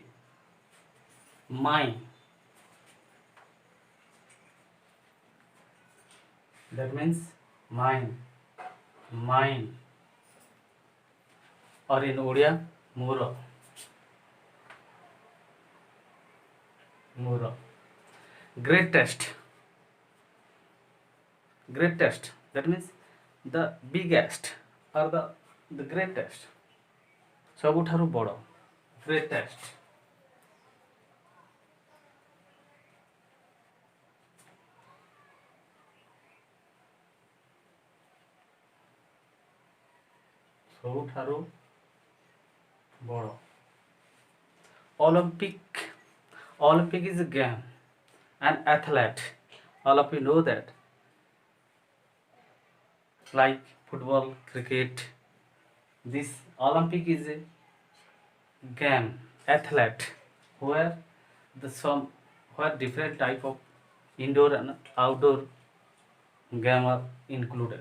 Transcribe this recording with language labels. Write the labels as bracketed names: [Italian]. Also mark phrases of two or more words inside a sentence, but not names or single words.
[English] My, that means mine, mine, or in Odia, [Odia] ମୋର [English] ମୋର greatest, greatest, that means the biggest or the greatest, [Odia] ସବୁଠାରୁ ବଡ଼, greatest, ସବୁଠାରୁ ବଡ଼. [English] Olympic, Olympic is a game, an athlete, all of you know that, like football, cricket. This Olympic is a game, athlete, where the some where different type of indoor and outdoor game are included.